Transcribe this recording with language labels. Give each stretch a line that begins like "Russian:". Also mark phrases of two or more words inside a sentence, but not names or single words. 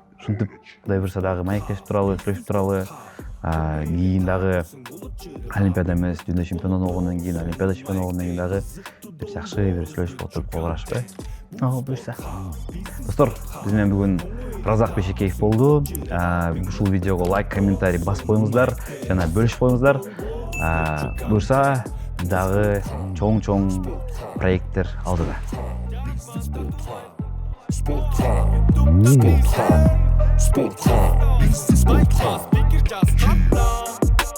Kyrgyz: Ушинтип Кудай буйрса дагы маектешип туралы, сүйлөшүп туралы, кийин дагы Олимпиада эмес, дүйнө чемпиону болгондон кийин, Олимпиада чемпиону болгондон кийин дагы бир жакшы бир сүйлөшүп отуруп калышпы. Ого, буйрса. Достор, биз менен бүгүн Разак Бейшекеев болду. Ушул видеого лайк, комментарий басып коюңуздар жана бөлүшүп коюңуздар. Буйрса дагы чоң проекттер алдыда.
English: Sport time. Sport time. Sport time. Sport time.